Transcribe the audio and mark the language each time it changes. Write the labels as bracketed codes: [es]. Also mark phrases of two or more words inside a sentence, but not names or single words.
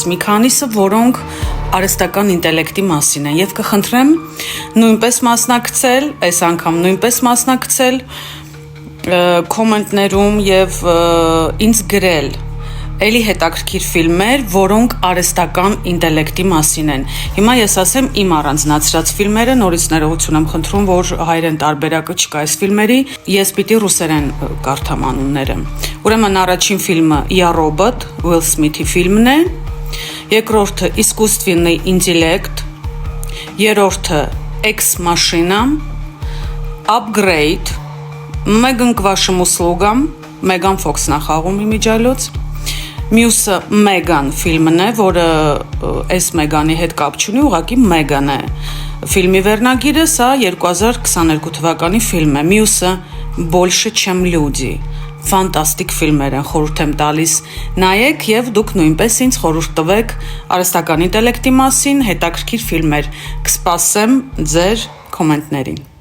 [hy] մի քանիսը, որոնք արհեստական ինտելեկտի մասին են, եւ կխնդրեմ նույնպես մասնակցել, այս անգամ նույնպես մասնակցել կոմենտներում եւ ինձ գրել էլի հետաքրքիր ֆիլմեր, որոնք արհեստական ինտելեկտի մասին են։ Հիմա ես ասեմ իմ առանձնացրած ֆիլմերը, նորից ներողություն եմ խնդրում, որ հայերեն տարբերակը չկա այս ֆիլմերի, ես պիտի ռուսերեն կարդամ անունները։ Ուրեմն առաջին ֆիլմը «Я робот», Will Smith-ի ֆիլմն է, երկրորդը «Искусственный интеллект», երրորդը «Ex Machina», «Upgrade», «Мы к вашим услугам», Մեգան Ֆոքսն է խաղում իմիջիայլոց, մյուսը Մեգան ֆիլմն է, որը այս Մեգանի հետ կապ չունի, ուղղակի Մեգան է։ Ֆիլմի վերնագիրը սա 2022 թվականի ֆիլմ է, մյուսը Больше чем люди։ Ֆանտաստիկ ֆիլմեր են, խորհուրդ եմ տալիս նայեք եւ դուք նույնպես ինձ խորհուրդ տվեք արհեստական ինտելեկտի մասին հետաքրքիր ֆիլմեր։ Կսպասեմ ձեր կոմենտներին։